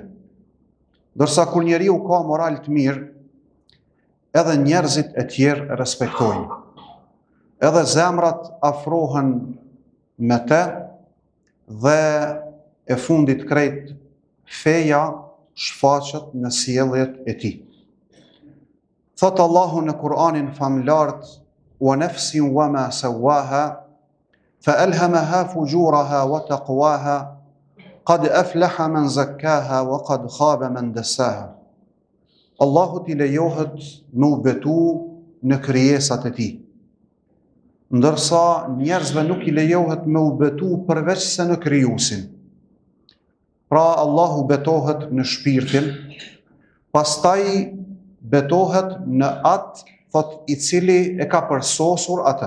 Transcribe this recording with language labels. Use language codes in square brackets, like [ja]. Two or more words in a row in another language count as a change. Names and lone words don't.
[sq] Ndërsa kur njeriu ka moral të mirë, edhe njerëzit e tjerë respektojnë. Edhe zemrat afrohen me te dhe e fundit krejt feja shfaqet në sjelljet e tij. Thot Allahu në Kur'anin famlart: [ar] "وَنَفْسٍ وَمَا سَوَّاهَا فَأَلْهَمَهَا فُجُورَهَا وَتَقْوَاهَا قَدْ أَفْلَحَ مَنْ زَكَّاهَا وَقَدْ خَابَ مَنْ دَسَّاهَا." [sq] Allahu t'i lejohet me u betu në krijesat e tij, ndërsa njerëzve nuk I lejohet me u betu përveç se në krijuesin. Pra Allahu betohet në shpirtin, pastaj betohet në atë, thot, I cili e ka përsosur atë.